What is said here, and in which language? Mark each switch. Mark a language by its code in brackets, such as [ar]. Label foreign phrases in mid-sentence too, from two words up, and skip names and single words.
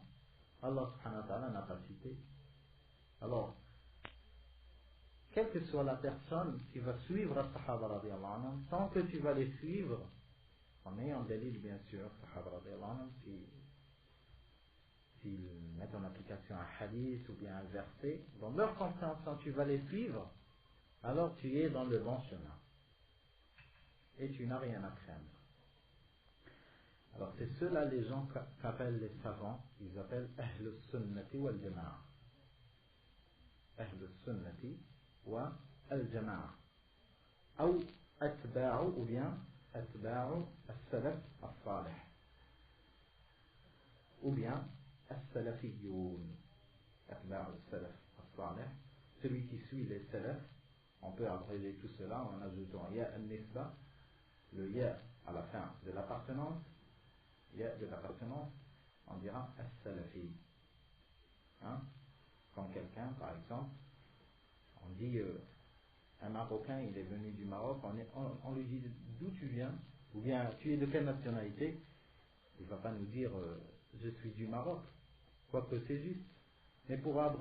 [ar] الله سبحانه وتعالى [fr] n'a pas cité. Alors, quelle que soit la personne qui va suivre les [ar] الصحابة رضي الله عنهم, [fr] tant que tu vas les suivre, en ayant des livres bien sûr, [ar] الصحابة رضي الله عنهم, [fr] s'ils mettent en application un hadith ou bien un verset, dans leur compréhension tu vas les suivre, alors tu es dans le bon chemin. Et tu n'as rien à craindre. Alors c'est ceux-là les gens qu'appellent les savants, ils appellent [ar] أهل السنة والجماعة. أهل السنة والجماعة. Ou Atba'u [fr] ou bien [ar] أتباع السلف الصالح. [fr] Ou bien Al-Salafiyoun. [ar] أتباع السلف الصالح. [fr] Celui qui suit les Salaf, on peut abréger tout cela en ajoutant [ar] ياء النسبة, [fr] le Ya à la fin de l'appartenance. On dira As-Salafi. Comme quelqu'un, par exemple, on dit un Marocain, il est venu du Maroc, on lui dit d'où tu viens, ou bien tu es de quelle nationalité, il ne va pas nous dire je suis du Maroc, quoique c'est juste.